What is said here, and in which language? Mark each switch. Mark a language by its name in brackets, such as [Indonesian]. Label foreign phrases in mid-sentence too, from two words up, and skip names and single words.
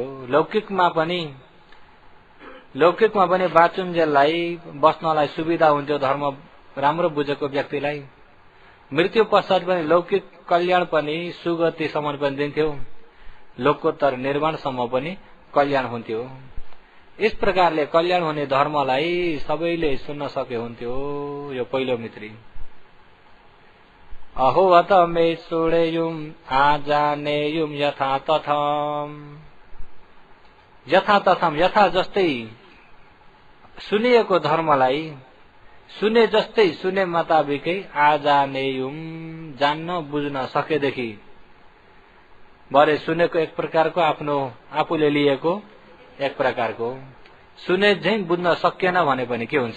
[Nepali] लौकिकमा पनि बाँचुन्जेललाई बस्नलाई सुविधा हुन्थ्यो धर्म राम्रो बुझेको व्यक्तिलाई। मृत्यु पश्चात पनि लौकिक कल्याण पनि सुगतिसम्म पनि दिन्थ्यो, लोकोत्तर निर्वाणसम्म पनि कल्याण हुन्थ्यो। यस प्रकारले कल्याण हुने धर्मलाई सबैले सुन्न सक्यो हुन्थ्यो। यो पहिलो मित्री। [Pali] अहोवत मे सुडेयुम आजानेयुम यथा तथम। यथा तथम यथा [Nepali] जस्तै सुनिएको धर्मलाई सुने जस्तै सुने मुताबिकै आजानेयुम जान्न बुझ्न सकेदेखि, भरे सुनेको एक प्रकारको आफ्नो आफूले लिएको एक प्रकारको, सुने झैं बुझ्न सकिएन भने पनि के हुन्छ?